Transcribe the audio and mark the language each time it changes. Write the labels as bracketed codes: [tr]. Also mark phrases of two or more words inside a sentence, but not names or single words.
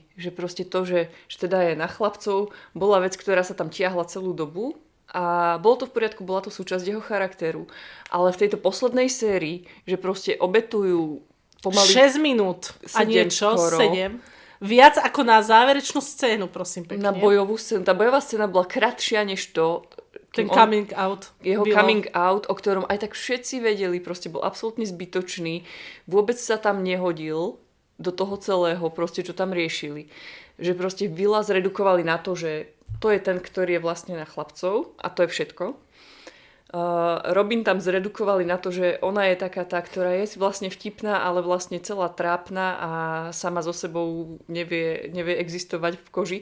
[sk] Že proste to, že teda je na chlapcov, bola vec, ktorá sa tam tiahla celú dobu a bolo to v poriadku, bola to súčasť jeho charakteru. Ale v tejto poslednej sérii, že proste obetujú pomaly 6 minút a niečo, 7. Viac ako na záverečnú scénu, prosím pekne. Na bojovú scénu. Tá bojová scéna bola kratšia než to. [en] Ten coming out. Jeho coming out, [sk] o ktorom aj tak všetci vedeli, proste bol absolútne zbytočný. Vôbec sa tam nehodil do toho celého, proste čo tam riešili. Že proste Willa zredukovali na to, že to je ten, ktorý je vlastne na chlapcov a to je všetko. Robin tam zredukovali na to, že ona je taká tá, ktorá je vlastne vtipná, ale vlastne celá trápna a sama so sebou nevie existovať v koži.